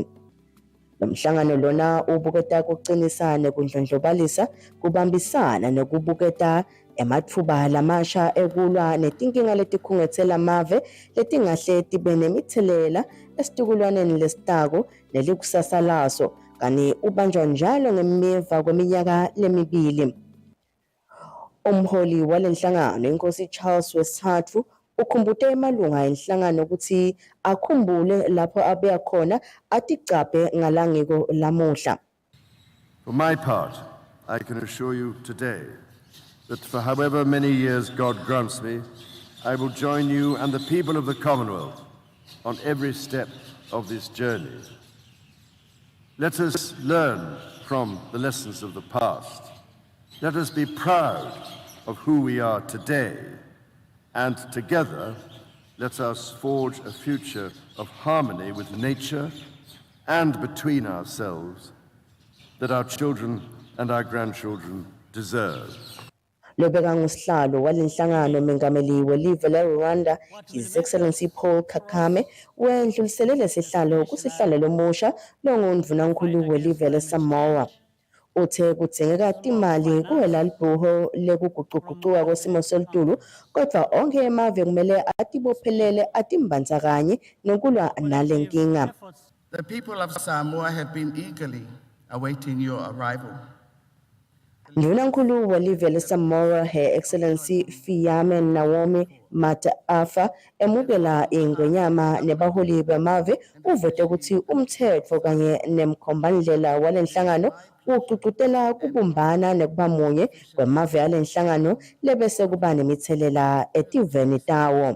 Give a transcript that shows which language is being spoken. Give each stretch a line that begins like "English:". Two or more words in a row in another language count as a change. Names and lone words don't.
Swati: Lo mhlangano lona ubuketa kuqinisane kundlondlobalisa kubambisana nokubuketa emathuba lamasha ekulwa netinkinga letikhungethela amave letingahle tibe nemithelela esitukulwaneni lesitako nelikusasa laso kani ubanjwa njalo ngemiva kweminyaka lemibili. Umholi walenhlangano inkosi Charles wesithathu ukhumbute emalunga enhlangano ukuthi akhumbule lapho abeya khona aticaphe ngalangiko lamuhla.
English: For my part, I can assure you today that for however many years God grants me, I will join you and the people of the Commonwealth on every step of this journey. Let us learn from the lessons of the past. Let us be proud of who we are today, and together let us forge a future of harmony with nature and between ourselves that our children and our grandchildren deserve.
Swati: Lobeka ngusihlalo walenhlangano mengameli welive leRwanda
English: His Excellency
Swati: Paul Kagame wendlulisele lesihlalo kusihlalo lomusha longundvunankulu welive leSamoa. Uthe kudzingeka timali kuwelalibhuho lekugucugucuka kwesimo selitulu kodwa onke emave kumele atibophelele atimbandzakanye nokulwa nalenkinga.
English: The people of Samoa have been eagerly awaiting your arrival.
Swati: Ndunankulu welive leSamoa
English: Her Excellency
Swati: Fiame Naomi Mataafa emukela ingwenyama nebaholi bemave uvote ukuthi umthetho kanye nemkhombandlela walenhlangano uququtela kubumbana nekuba munye kwemave yalenhlangano lebese kuba nemithelela etiveni tawo.